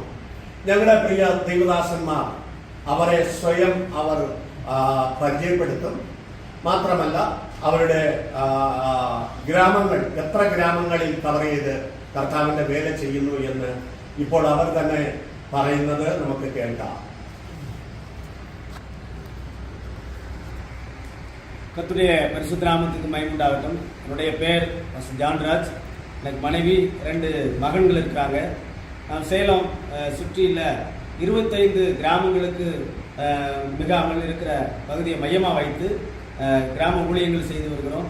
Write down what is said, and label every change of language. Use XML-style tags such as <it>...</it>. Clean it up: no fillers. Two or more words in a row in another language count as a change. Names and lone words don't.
<ml>ഞങ്ങളുടെ പ്രിയ ദൈവദാസന്മാർ അവരെ സ്വയം അവർ പരിചയപ്പെടുത്തും. മാത്രമല്ല അവരുടെ ഗ്രാമങ്ങൾ, എത്ര ഗ്രാമങ്ങളിൽ കവർ ചെയ്ത് കർത്താവിന്റെ വേല ചെയ്യുന്നു എന്ന് ഇപ്പോൾ അവർ തന്നെ പറയുന്നത് നമുക്ക് കേൾക്കാം.</ml> <ta>கர்த்தருடைய பரிசுத்த நாமத்துக்கு மகிமை உண்டாகட்டும். என்னுடைய பேர் ஜான்ராஜ். எனக்கு மனைவி 2 மகன்கள் இருக்காங்க. நான் சேலம் சுற்றியுள்ள 25 கிராமங்களுக்கு மிகாமல் இருக்கிற பகுதியை மையமாக வைத்து கிராம ஊழியங்கள் செய்து வருகிறோம்.</ta>